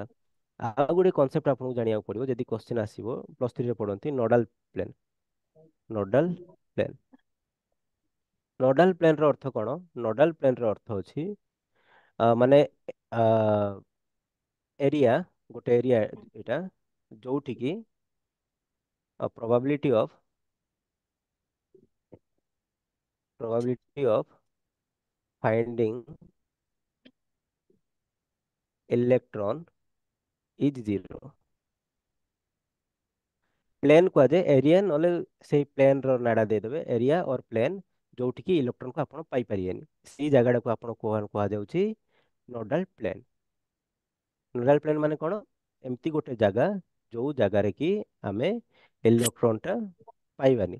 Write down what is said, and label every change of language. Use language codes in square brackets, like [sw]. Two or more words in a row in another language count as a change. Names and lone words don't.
[or] ଆଉ ଗୋଟେ କନସେପ୍ଟ ଆପଣଙ୍କୁ ଜାଣିବାକୁ ପଡ଼ିବ, ଯଦି କ୍ୱଶ୍ଚିନ୍ ଆସିବ, +3ରେ ପଢ଼ନ୍ତି, [en] nodal plane. nodal plane. nodal planer [or] ଅର୍ଥ କ'ଣ? [en] nodal planer [or] ଅର୍ଥ ଅଛି ମାନେ ଏରିଆ, ଗୋଟେ ଏରିଆ ଏଇଟା ଯୋଉଠିକି [en] probability of finding electron is zero। [or] ପ୍ଲେନ୍ କୁହାଯାଏ ଏରିଆ, ନହେଲେ ସେଇ ପ୍ଲେନ୍ର ନାଡ଼ା ଦେଇଦେବେ, [en] area or plane [or] ଯୋଉଠିକି ଇଲେକ୍ଟ୍ରନକୁ ଆପଣ ପାଇପାରିବେନି, ସେଇ ଜାଗାଟାକୁ ଆପଣ କୁହାଯାଉଛି [en] nodal plane. nodal plane [or] ମାନେ କ'ଣ? ଏମିତି ଗୋଟେ ଜାଗା ଯୋଉ ଜାଗାରେ କି ଆମେ ଇଲେକ୍ଟ୍ରନଟା ପାଇବାନି।